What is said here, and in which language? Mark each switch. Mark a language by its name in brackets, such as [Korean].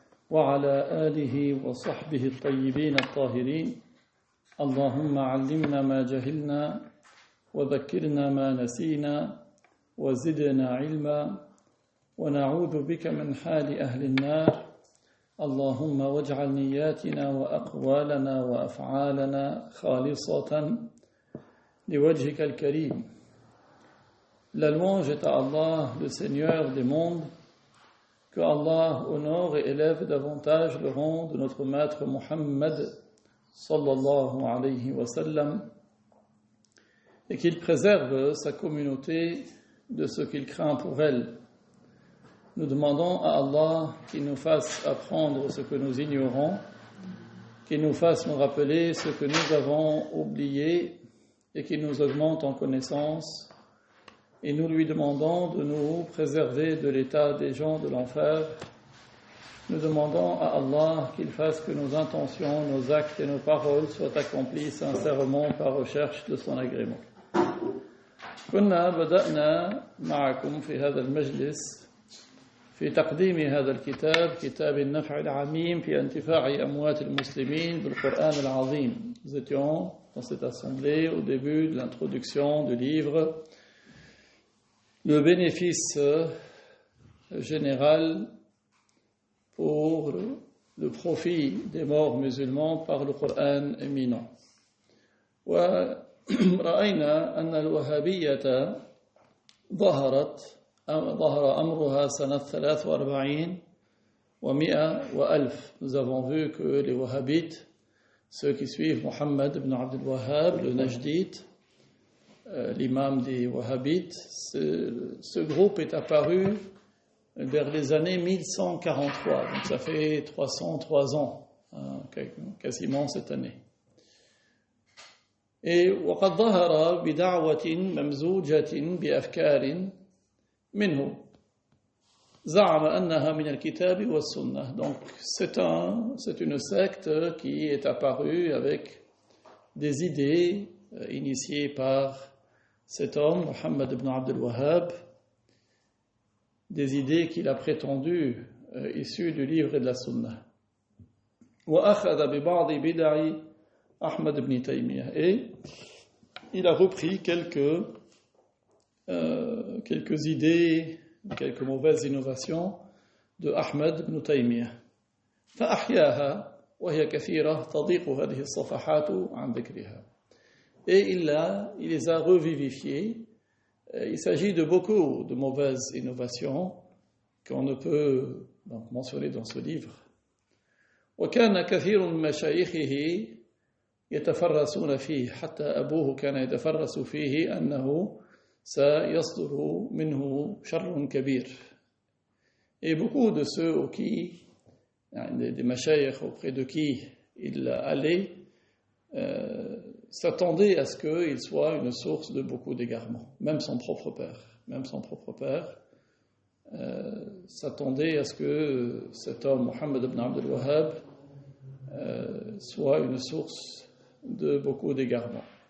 [Arabic] وعلى آله وصحبه الطيبين الطاهرين اللهم علمنا ما جهلنا وذكرنا ما نسينا وزدنا علما ونعوذ بك من حال أهل النار اللهم واجعل نياتنا وأقوالنا وأفعالنا خالصة لوجهك الكريم. [French] La louange est à Allah, le Seigneur des mondes, que Allah honore et élève davantage le rang de notre maître Muhammad sallallahu alayhi wa sallam et qu'il préserve sa communauté de ce qu'il craint pour elle. Nous demandons à Allah qu'il nous fasse apprendre ce que nous ignorons, qu'il nous fasse nous rappeler ce que nous avons oublié et qu'il nous augmente en connaissance. Et nous lui demandons de nous préserver de l'état des gens de l'enfer. Nous demandons à Allah qu'il fasse que nos intentions, nos actes et nos paroles soient accomplis sincèrement par recherche de son agrément. [Arabic] كنا بدأنا معكم في هذا المجلس في تقديم هذا الكتاب كتاب النفع العميم في انتفاع أموات المسلمين بالقرآن العظيم. [French] Nous étions dans cette assemblée au début de l'introduction du livre le bénéfice général pour le profit des morts musulmans par le Coran éminent. [Arabic] ورأينا أن الوهابية ظهر أمرها سنة 43 و100 و1000. [French] Nous avons vu que les wahhabites, ceux qui suivent Muhammad ibn Abd al-Wahhab, le Najdite, l'imam des wahhabites, ce groupe est apparu vers les années 1143, donc ça fait 303 ans, quasiment cette année. Et [Arabic] وقد ظهر بدعوة ممزوجة بأفكار منه زعم أنها من الكتاب والسنة. [French] Donc c'est une secte qui est apparue avec des idées initiées par cet homme, Muhammad ibn Abd al-Wahhab, des idées qu'il a prétendues issues du livre et de la Sunna. [Arabic] وأخذ ببعض بدع Ahmad ibn Taymiyyah. [French] Et il a repris quelques idées, quelques mauvaises innovations de Ahmad ibn Taymiyyah. [Arabic] فأحياها وهي كثيرة تضيق هذه الصفحات عن ذكرها. [French] Et il les a revivifiées. Il s'agit de beaucoup de mauvaises innovations qu'on ne peut donc mentionner dans ce livre. [Arabic] وكان كثير من مشايخه يتفرسون فيه حتى أبوه كان يتفرس فيه أنه سيصدر منه شر كبير. [French] Et beaucoup de ceux des mashayikh auprès de qui il allait s'attendaient à ce qu'il soit une source de beaucoup d'égarements. Même son propre père s'attendait à ce que cet homme, Muhammad ibn Abd al-Wahhab, soit une source de beaucoup d'égarements.